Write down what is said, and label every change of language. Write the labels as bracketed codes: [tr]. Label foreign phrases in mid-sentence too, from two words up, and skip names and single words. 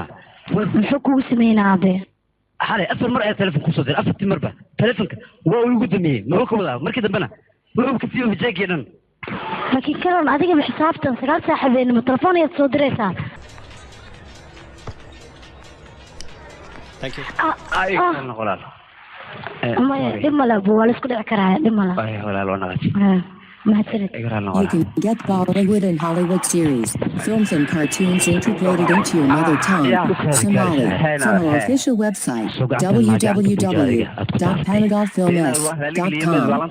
[so] muxuu kugu sameynaa aabe xalay 4 mar ayaa telefoon kusoo diray 4 marba telefoonka waa uu igu damiyey ma ka wadaa markii dambena wuxuu ka siiyey majaagii dhan laakiin kalan adiga xisaabtan 9 saac habeenimo telefoon ayaad soo diraysaa [en] thank you [so] ay kan walaal maya dhib male waa la isku dhici karaa dhib male ay walaal waa naqati [en] You can get Bollywood and Hollywood series, films and cartoons integrated into your mother tongue, Somali, from our official website, www.panadolfilms.com.